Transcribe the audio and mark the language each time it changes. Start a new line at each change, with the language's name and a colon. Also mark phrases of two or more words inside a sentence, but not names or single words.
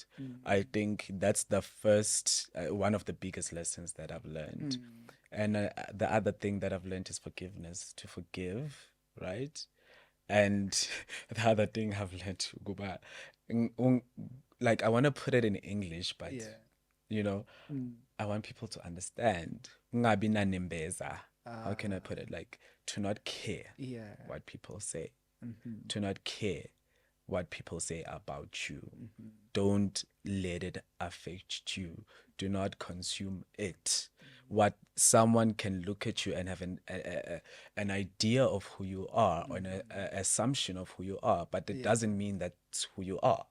English: I think that's the first, one of the biggest lessons that I've learned. And the other thing that I've learned is forgiveness, to forgive, right? And the other thing I've learned, Guba, like I want to put it in English, but you know, I want people to understand.
Zulu: Ungabi na nembeza.
English: How can I put it? Like, to not care what people say, to not care what people say about you. Don't let it affect you. Do not consume it. What someone can look at you and have an idea of who you are, or an assumption of who you are, but it doesn't mean that's who you are.